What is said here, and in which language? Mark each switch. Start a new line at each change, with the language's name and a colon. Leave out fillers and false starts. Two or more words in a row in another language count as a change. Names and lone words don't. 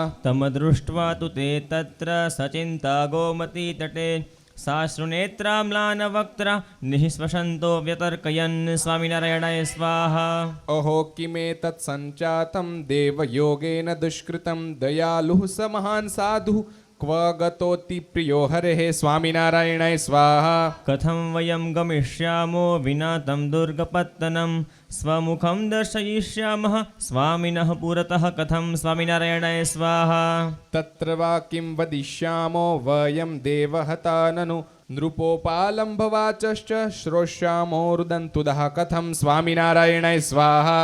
Sanskrit: તમ દૃષ્ટ્વા તુ તે તત્ર સચિંતા ગોમતી તટે સાશ્રુનેત્રામ્લાનવક્ત્રા નિઃશ્વસન્તો વ્યતર્કયન સ્વામિનારાયણાય સ્વાહા। અહો કિમેતત્ સંચાતં દેવયોગેન દુષ્કૃતં દયાલુઃ સ મહાન સાધુઃ क्व गतोति प्रियो हरेः स्वामिनारायणाय स्वाहा कथं वयं गमिष्यामो विना तं दुर्गपत्तनं स्वमुखं दर्शयिष्यामः स्वामिनः पुरतः कथं स्वामिनारायणाय स्वाहा तत्र वा किं वदिष्यामो वयं देवहता ननु नृपोपालम्भवाचश्च श्रोष्यामो रुदन्तुदः कथं स्वामिनारायणाय स्वाहा